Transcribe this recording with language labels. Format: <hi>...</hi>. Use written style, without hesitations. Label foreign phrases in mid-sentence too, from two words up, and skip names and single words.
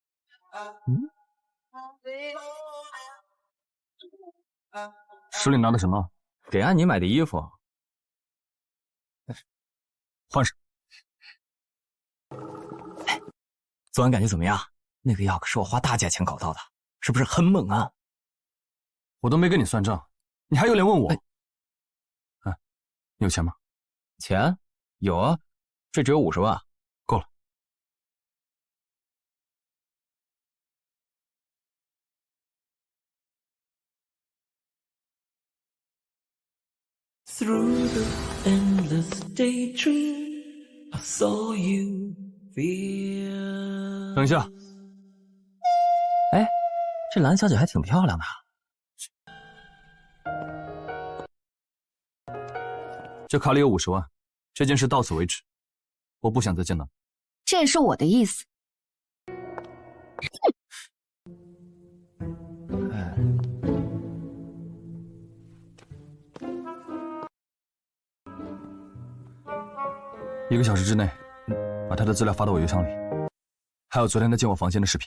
<zh>手裡拿的什麼？給安妮買的衣服。換上。哎，昨晚感覺怎麼樣？那個藥可是我花大價錢搞到的，是不是很猛啊？我都沒跟你算賬，你還有臉問我？哎你有錢嗎？錢有啊，這只有50萬，夠了。</zh> <en>Through the endless daydream, I saw you feel.</en> <zh>等一下。哎，這藍小姐還挺漂亮的。這卡裡有50萬，這件事到此為止，我不想再見到你。這也是我的意思。 1個小時之內，把他的資料發到我郵箱裡，還有昨天他進我房間的視頻。</zh>